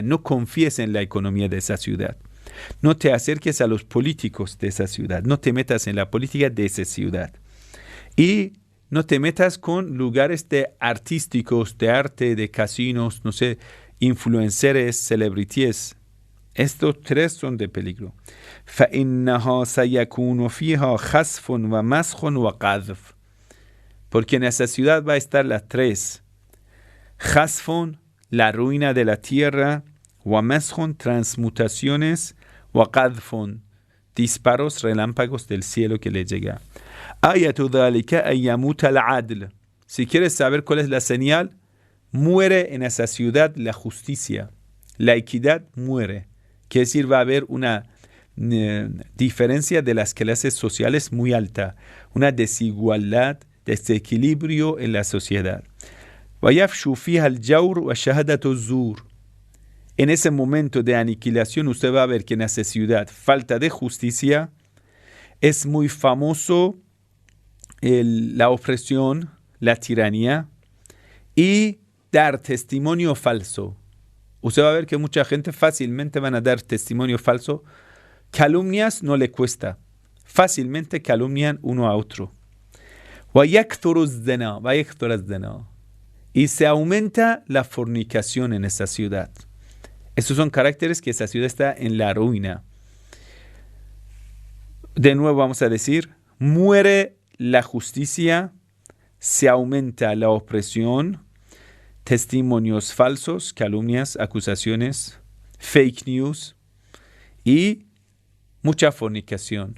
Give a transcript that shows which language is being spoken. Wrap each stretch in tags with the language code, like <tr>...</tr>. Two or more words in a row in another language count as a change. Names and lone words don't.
<es>No confíes en la economía de esa ciudad. No te acerques a los políticos de esa ciudad. No te metas en la política de esa ciudad. Y no te metas con lugares de artísticos, de arte, de casinos, no sé,</es> <en>influencers, celebrities.</en> <es>Estos tres son de peligro.</es> <ar>فَإِنَّهَا سَيَكُونُ فِيهَا خَسْفٌ وَمَسْخٌ وَقَذْفٌ.</ar> <es>Porque en esa ciudad va a estar las tres. Khasfun, la ruina de la tierra. Wamashun, transmutaciones. Waqadfun, disparos, relámpagos del cielo que le llega.</es> <ar>آية ذلك أن يموت العدل.</ar> <es>Si quieres saber cuál es la señal, muere en esa ciudad la justicia. La equidad muere. Quiere decir, va a haber una diferencia de las clases sociales muy alta. Una desigualdad, desequilibrio en la sociedad.</es> <ar>وَيَفْشُ فِيهَا الْجَوْرُ وَشَهَدَةُ الزُّورِ.</ar> <es>En ese momento de aniquilación, usted va a ver que en esa ciudad, falta de justicia, es muy famoso la opresión, la tiranía y dar testimonio falso. Usted va a ver que mucha gente fácilmente van a dar testimonio falso. Calumnias no le cuesta. Fácilmente calumnian uno a otro.</es> <ar>وَيَكْثُرُ الزَّنَا.</ar> <es>Y se aumenta la fornicación en esa ciudad. Estos son caracteres que esa ciudad está en la ruina. De nuevo vamos a decir, muere la justicia, se aumenta la opresión, testimonios falsos, calumnias, acusaciones,</es> <en>fake news</en> <es>y mucha fornicación.</es>